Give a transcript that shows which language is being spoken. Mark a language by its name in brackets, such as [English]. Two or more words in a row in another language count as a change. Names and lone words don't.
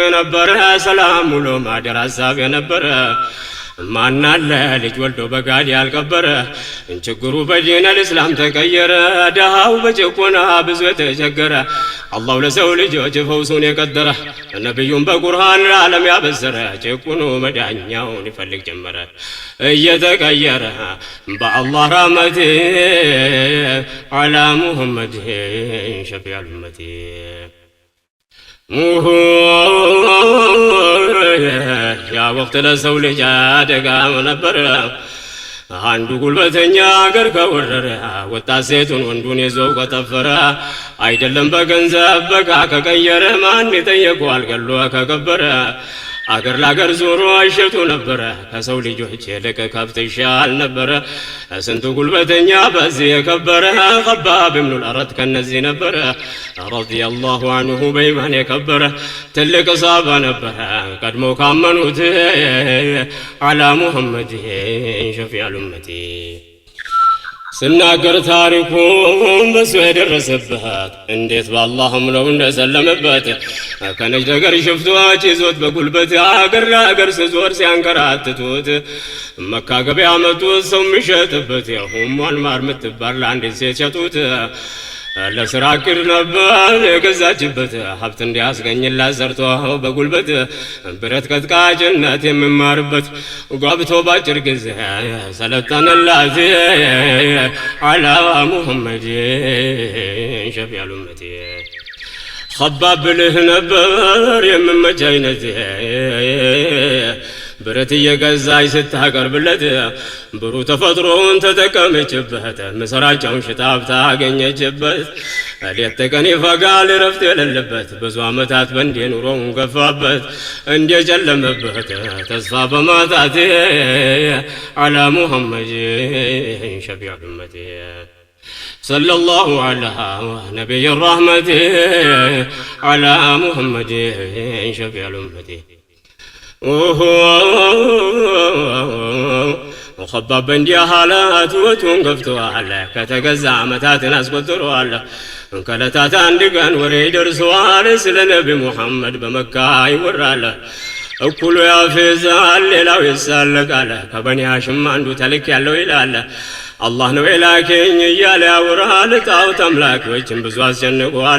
[Amharic] ነበር ሰላም ውሎ ማደር ሐሳብ ነበር ማናለ ልጅ ወልዶ በጋድ ያልቀበረ ችግሩ በዲን الإسلام ተቀየረ ደሃው በጭቆና ብዙ ተቸገረ አላህ ለሰው ልጆች ፈውሱን የቀደረ ነብዩን በቁርአን ዓለም ያበሰረ ጭቁኑ መዳኛውን ይፈልግ ጀመረ እየተቀየረ በአላህ ረህመት [Arabic] على محمد شفيع الأمة [Amharic] ያ ወቅት ለሰው ልጅ አደጋ ነበር አንዱ ጉልበተኛ አገር ከወረረ ወጣት ሴቱን ወንዱን ይዞ ከተፈረ አይደለም በገንዘብ በቃ ከቀየረ ማን ይጠየቀዋል ገሎ ከቀበረ አገር ላገር ዞሮ አይሸጡ ነበር ከሰው ልጆች ይልቅ ከብት ይሻል ነበር ስንቱ ጉልበተኛ በዚህ የከበረ خباب بن الأرد ከነዚህ ነበር [Arabic] رضي الله عنه [Amharic] በኢማን የከበረ ትልቅ ሰሃባ ነበር ቀድሞ ካመኑት [Arabic] على محمد شفيع الأمة [Amharic] ስናገር ታሪኩን በሱ የደረሰበት እንዴት በአላህም ነው እንደሰለመበት ከነጅ ነገር ሽፍቶች ይዞት በጉልበት አገር ለአገር ሲዞር ሲያንከራትቱት መካ ገበያ መጡት ሰው የሚሸጥበት የሁሟን ማር ምትባል ለአንዲት ሴት ሸጡት ለስራ ቅር ነበር የገዛችበት ሀብት እንዲያስገኝላት ሰርቶ በጉልበት ብረት ቀጥቃጭነት የሚማርበት ጓብቶ ባጭር ጊዜ ሰለጠነላት [Arabic] على محمد شفيع الأمة [Amharic] خباب ብልህ ነበር የምመች አይነት ብረት እየገዛች ስታቀርብለት ብሩ ተፈጥሮን ተጠቀመችበት መሰራጫውን ሽጣብ ታገኘችበት ሌት ተቀን ይፈጋል ረፍት የሌለበት ብዙ ዓመታት በእንዴ ኑሮውን ገፋበት እንዴ ጨለመበት ተስፋ በማጣት [Arabic] على محمد شفيع الأمة صلى الله على نبي الرحمة على محمد شفيع الأمة [Amharic] خباب እንዲህ حالات ወቱን ገፍቷል ከተገዛ ዓመታትን አስቆጥሯል ከለታት አንድ ቀን ወሬ ደርሷል ስለ ነብይ መሐመድ በመካ ይወራል እኩሉ ያፈዛል ሌላው ይሳለቃል ከበኒ ሃሽም አንዱ ተልክ ያለው ይላል አላህ ነው የላከኝ እያለ ያወራል ጣዖት አምላኪዎችን ብዙ አስጨንቀዋል